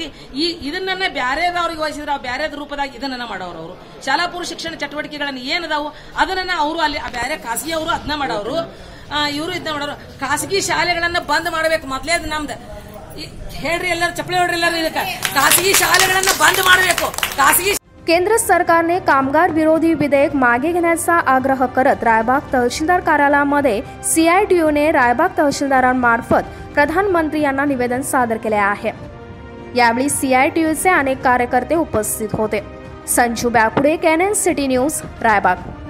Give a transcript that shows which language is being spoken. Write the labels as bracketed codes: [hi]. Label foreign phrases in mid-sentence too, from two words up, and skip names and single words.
[kn] ಇದನ್ನ ಬ್ಯಾರೆದವ್ರಿಗೆ ವಹಿಸಿದ್ರೆ ಬ್ಯಾರೆದ ರೂಪದಾಗ ಇದನ್ನ ಮಾಡೋರು. ಅವರು ಶಾಲಾ ಪೂರ್ವ ಶಿಕ್ಷಣ ಚಟುವಟಿಕೆಗಳನ್ನ ಏನದಾವು ಅದನ್ನ ಅವರು ಅಲ್ಲಿ ಬ್ಯಾರೆ ಖಾಸಗಿ ಅವರು ಅದನ್ನ ಮಾಡೋರು, ಇವರು ಇದನ್ನ ಮಾಡೋರು. ಖಾಸಗಿ ಶಾಲೆಗಳನ್ನ ಬಂದ್ ಮಾಡಬೇಕು. ಮೊದಲೇ ಅದು ನಮ್ದು ಹೇಳ್ರಿ, ಎಲ್ಲರೂ ಚಪ್ಪಲಿ ಹೊಡ್ರಿ, ಎಲ್ಲರೂ ಇದಕ್ಕೆ ಖಾಸಗಿ शाळेಗಳನ್ನು बंद ಮಾಡಬೇಕು. ಖಾಸಗಿ [mr] केंद्र सरकारने कामगार विरोधी विधेयक मागे घेण्याचा आग्रह करत रायबाग तहसीलदार कार्यालयामध्ये CITUने रायबाग तहसीलदारांमार्फत प्रधानमंत्री यांना निवेदन सादर केले आहे. यावेळी CITUचे अनेक कार्यकर्ते उपस्थित होते. संजू बॅपुडे, कॅनन सिटी न्यूज, रायबाग.